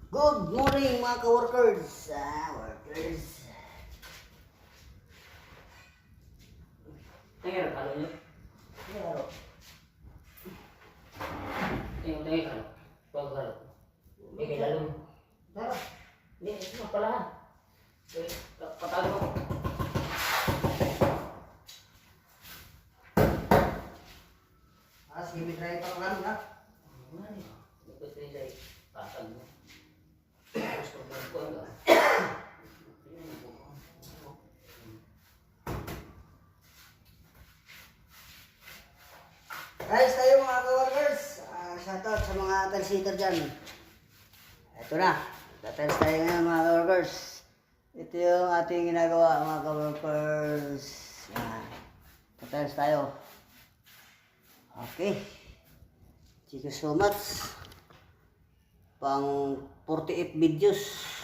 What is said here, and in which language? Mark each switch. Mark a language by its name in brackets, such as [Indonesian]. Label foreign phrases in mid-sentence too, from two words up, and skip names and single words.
[English] Good morning [Filipino] mga ka-workers. Workers. [Malay] Tengok kalau ni. Pero, Tengok kalau. Bagus kalau. Ini lalu. pero, Ni apa lah? Kata lu. [Filipino] sige, try pa lang na. [Malay] Mana? Ikut ni saya. Pasang ni. [Indonesian] Terus perempuan enggak? [Filipino] Guys, tayo mga ka-workers. Shoutout sa mga talsitter dyan. Ito na. Details tayo ngayon mga ka-workers. Ito yung ating ginagawa mga ka-workers. Yan. Details tayo. Okay. [English] Thank you so much. [Filipino] Pang 48 videos.